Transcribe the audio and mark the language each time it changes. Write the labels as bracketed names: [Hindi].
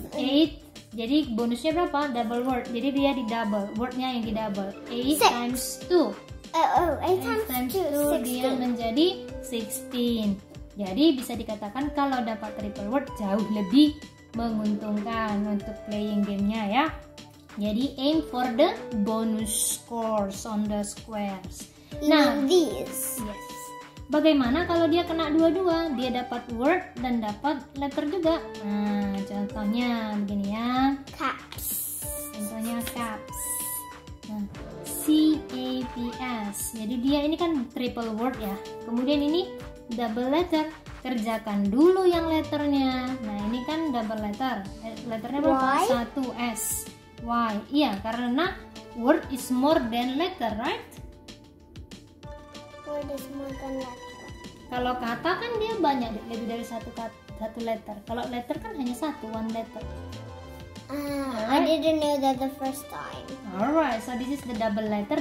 [Indonesian] 8. Jadi bonusnya berapa? Double word. Jadi dia di double, wordnya yang di double. [English] 8 times 2. 8 times 2 [Indonesian] dia menjadi 16. Jadi bisa dikatakan kalau dapat triple word jauh lebih menguntungkan untuk playing gamenya ya. Jadi [English] aim for the bonus scores on the squares. [Indonesian] Nah, [English] these. [Indonesian] Yes. Bagaimana kalau dia kena dua-dua? Dia dapat word dan dapat letter juga. Nah, contohnya begini ya. Caps. Contohnya caps. Nah, C-A-P-S. Jadi dia ini kan triple word ya. Kemudian ini double letter. Kerjakan dulu yang letternya. Nah, ini kan double letter. Letternya berapa? 1 S. Y. Iya, karena [English] word is more than letter, right? Word is more than letter. [Indonesian] Kalau kata kan dia banyak, lebih dari satu letter. Kalau letter kan hanya [English] one letter. I didn't know that the first time. Alright, so this is the double letter.